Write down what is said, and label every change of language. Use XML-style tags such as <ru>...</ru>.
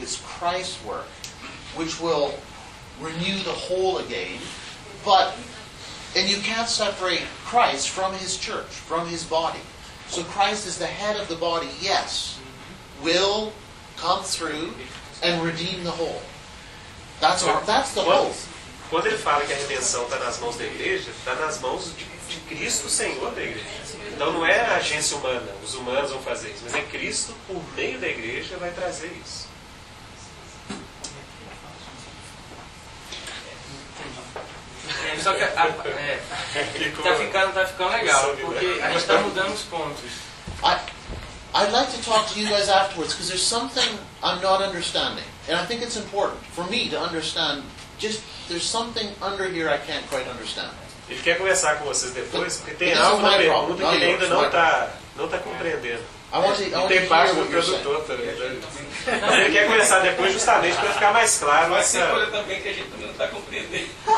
<en>It's Christ's work, which will renew the whole again. And you can't separate Christ from his church, from his body. So Christ is the head of the body, yes, will come through and redeem the whole. That's the whole.</en> <pt>Quando ele fala que a redenção está nas mãos da igreja, está nas mãos de Cristo, Senhor da igreja. Então não é a agência humana, os humanos vão fazer isso, mas é Cristo, por meio da igreja, vai trazer isso. só que tá ficando legal, porque a gente está mudando os pontos.</pt> <en>I'd like to talk to you guys afterwards because there's something I'm not understanding. And I think it's important for me to understand. Just there's something under here I can't quite understand.</en> <pt>Ele quer conversar com vocês depois, porque tem alguma pergunta que ele ainda não tá compreendendo.</pt> <en>I want to</en> <pt>tem parte do tradutor também. Ele quer conversar depois justamente para ficar mais claro. Mas tem coisa também que a gente não está compreendendo.</pt>